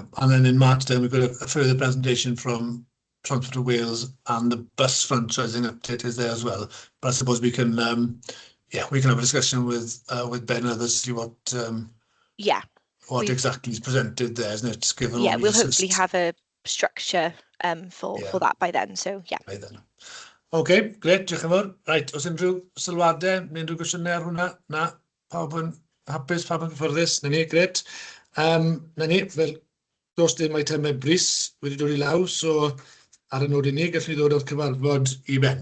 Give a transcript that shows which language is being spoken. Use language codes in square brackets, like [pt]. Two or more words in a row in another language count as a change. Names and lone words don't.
[en] And then in March, then we've got a further presentation from Transport of Wales, and the bus franchising update is there as well. But I suppose we can, we can have a discussion with Ben and others to see what what exactly is presented there, isn't it? Given Yeah, what we'll hopefully have a structure for that by then. So yeah. By then. [cy] OK, gret, diolch yn fawr. Right, os unrhyw sylwadau, neu unrhyw gwestiynau ar hwnna? Na, pawb yn hapus, pawb yn gyfforddus? Na ni, gret. Na ni, fel dos dim eitemau bris wedi dod i law, so ar y nod i ni, gallwn ni ddod o'r cyfarfod i ben.